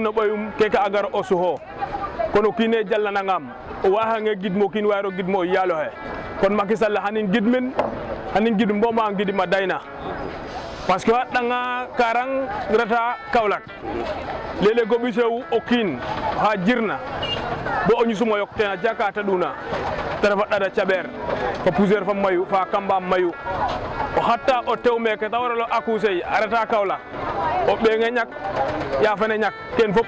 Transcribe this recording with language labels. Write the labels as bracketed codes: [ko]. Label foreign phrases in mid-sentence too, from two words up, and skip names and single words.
[srr] no ɓoyum keke a gar o suxo kono kiine jalnanangam o waxange gidmo kiin wayro gidmo o yaaloxe kon Macky Sall xanin gidmin xanin gidum bo ma ngidima dayna [fr] parce que [srr] a ɗanga karang reta Kaolack léeg-léeg o ɓisewu o kiin xa jirna bo o ñusum o yok ten a jaka ta ɗuna te refa ɗada caɓeer fa poussiére fa mayu fa kamba mayu o xatta o tew meke ta waralo accoucher a reta Kaolack o ɓeenge ñak ya fene ñak ken fop